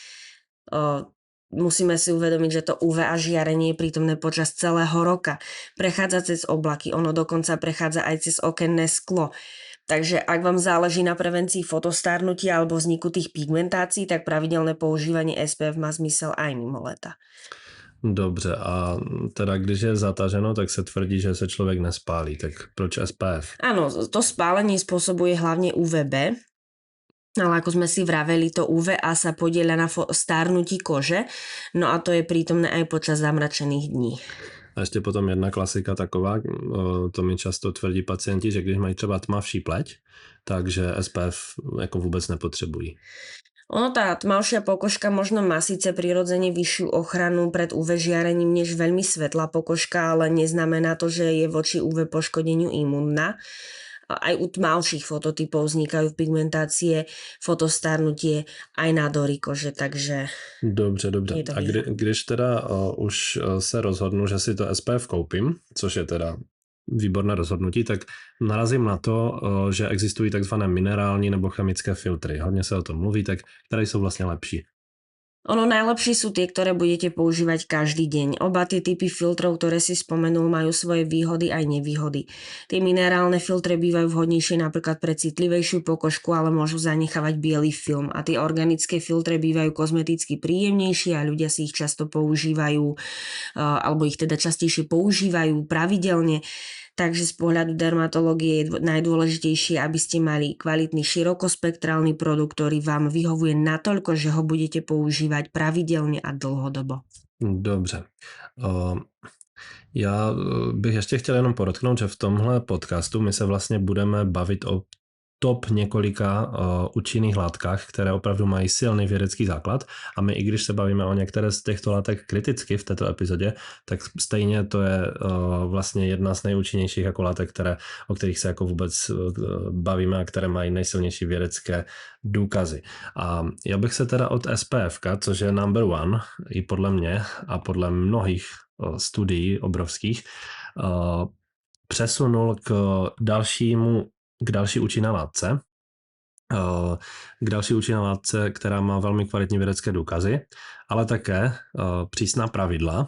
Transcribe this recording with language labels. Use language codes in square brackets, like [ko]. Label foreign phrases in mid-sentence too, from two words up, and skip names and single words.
[sk] Musíme si uvedomiť, že to UVA žiarenie je prítomné počas celého roka. Prechádza cez oblaky, ono dokonca prechádza aj cez okenné sklo. Takže ak vám záleží na prevencii fotostárnutia alebo vzniku tých pigmentácií, tak pravidelné používanie SPF má zmysel aj mimo leta. [cs] Dobře, a teda když je zataženo, tak se tvrdí, že se člověk nespálí, tak proč SPF? [sk] Áno, to spálenie spôsobuje hlavne UVB, ale ako sme si vraveli, to UVA sa podieľa na stárnutí kože, no a to je prítomné aj počas zamračených dní. [cs] A ještě potom jedna klasika taková, to mi často tvrdí pacienti, že když mají třeba tmavší pleť, takže SPF jako vůbec nepotřebují. [sk] Ono tá tmavšia pokožka možno má síce prirodzene vyššiu ochranu pred UV žiarením než veľmi svetlá pokožka, ale neznamená to, že je voči UV poškodeniu imúnna. Aj u tmavších fototypov vznikajú pigmentácie, fotostárnutie, aj nádory kože, takže... [cs] Dobře. A když teda už se rozhodnu, že si to SPF koupím, což je teda výborné rozhodnutí, tak narazím na to, že existují takzvané minerální nebo chemické filtry. Hodně se o tom mluví, tak které jsou vlastně lepší? [sk] Ono najlepšie sú tie, ktoré budete používať každý deň. Oba tie typy filtrov, ktoré si spomenul, majú svoje výhody aj nevýhody. Tie minerálne filtre bývajú vhodnejšie napríklad pre citlivejšiu pokožku, ale môžu zanechávať biely film. A tie organické filtre bývajú kozmeticky príjemnejšie a ľudia si ich často používajú, alebo ich teda častejšie používajú pravidelne. Takže z pohľadu dermatológie je najdôležitejšie, aby ste mali kvalitný širokospektrálny produkt, ktorý vám vyhovuje natoľko, že ho budete používať pravidelne a dlhodobo. [cs] Dobře. Já bych ještě chtěl jenom podotknout, že v tomhle podcastu my se vlastně budeme bavit o top několika účinných látkách, které opravdu mají silný vědecký základ a my i když se bavíme o některé z těchto látek kriticky v této epizodě, tak stejně to je vlastně jedna z nejúčinnějších jako látek, o kterých se jako vůbec bavíme a které mají nejsilnější vědecké důkazy. A já bych se teda od SPF, což je [en] number one [cs] i podle mě a podle mnohých studií obrovských, přesunul k další účinné látce, která má velmi kvalitní vědecké důkazy, ale také přísná pravidla.